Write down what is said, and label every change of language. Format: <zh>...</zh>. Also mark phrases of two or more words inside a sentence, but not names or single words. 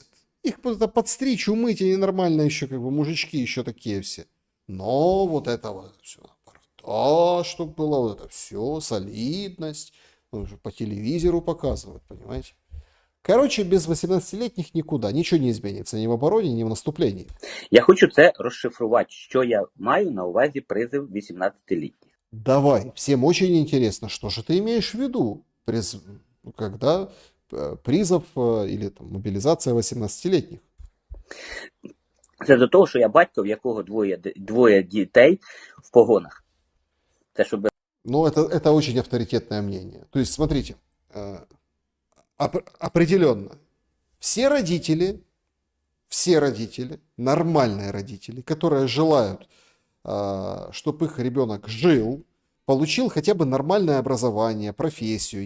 <ru>Их это подстричь, умыть, они нормально еще, как бы, мужички еще такие все. Но вот это вот все, чтобы было вот это все, солидность, уже по телевизору показывают, понимаете? Короче, без 18-летних никуда, ничего не изменится, ни в обороне, ни в наступлении.</ru> <uk>Я хочу це розшифрувати, що я маю на увазі призив 18-літніх.</uk> <ru>Давай, всем очень интересно, что же ты имеешь в виду, когда призов или там, мобилизация 18-летних?</ru> <uk>Це до того, що я батько, в якого двоє дітей в погонах. Це щоб...</uk> <ru>Ну, это очень авторитетное мнение. То есть, смотрите, определенно, все родители, нормальные родители, которые желают, чтобы их ребенок жил, получил хотя бы нормальное образование, профессию.</ru>